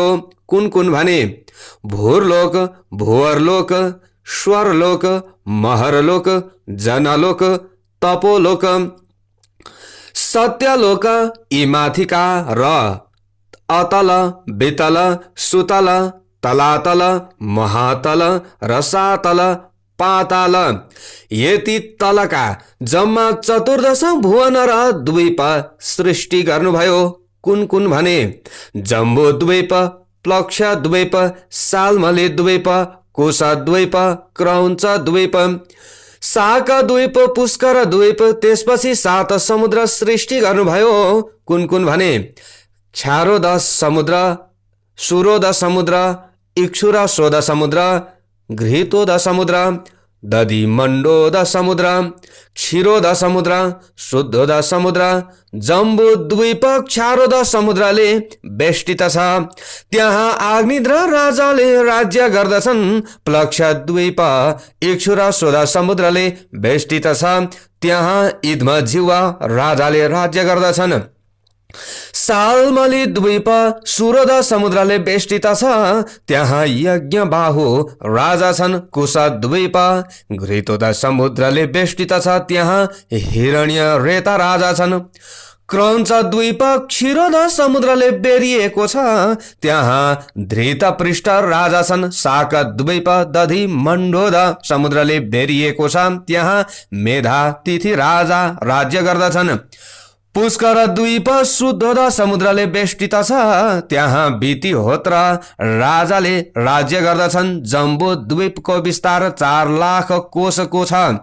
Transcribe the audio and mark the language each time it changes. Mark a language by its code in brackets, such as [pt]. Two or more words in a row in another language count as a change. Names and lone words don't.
[ne] कुन कुन भने, भूरलोक, भुवरलोक, स्वरलोक, महरलोक, जनलोक, तपोलोक, सत्यलोक, यी माथिका र अतल, वितल, सुतल, तलातल, महातल, रसातल, पाताल, यति तलका जम्मा 14 भुवन र द्वीप सृष्टि गर्नुभयो। कुन कुन भने, जम्बो द्वीप, प्लक्ष द्वीप, साल्मले द्वीप, कोश द्वीप, क्रौञ्च द्वीप, शाक द्वीप, पुष्कर द्वीप, त्यसपछि 7 समुद्र सृष्टि गर्नुभयो। कुन कुन भने, क्षारोद समुद्र, सुरोद समुद्र, इक्षुरशोद समुद्र, घृतोद समुद्र, दधिमण्डोद समुद्र, क्षीरोद समुद्र, शुद्धोद समुद्र, जम्बू द्वीप क्षारोद समुद्रले बेष्टित छ। त्यहाँ अग्निद्र राजाले राज्य गर्दछन्। प्लक्ष द्वीप इक्षुरशोद समुद्रले बेष्टित छ। त्यहाँ इद्मजिह्वा राजाले राज्य गर्दछन्। साल्मली द्वीप सुरोद समुद्रले बेष्टित छ। त्यहाँ यज्ञबाहु राजा छन्। कुश द्वीप घृतोद समुद्रले बेष्टित छ। त्यहाँ हिरण्य रेता राजा छन्। क्रौञ्च द्वीप क्षीरोद समुद्रले बेरिएको छ। त्यहाँ धृतपृष्ठ राजा छन्। शाक द्वीप दधि मण्डोद समुद्रले बेरिएको छ। त्यहाँ मेधातिथि राजा राज्य गर्दछन्। पुष्कर द्वीप शुद्धोद समुद्रले बेष्टित छ। त्यहाँ बितिहोत्र राजाले राज्य गर्दछन्। जम्बो द्वीपको विस्तार 4 लाख कोशको छ।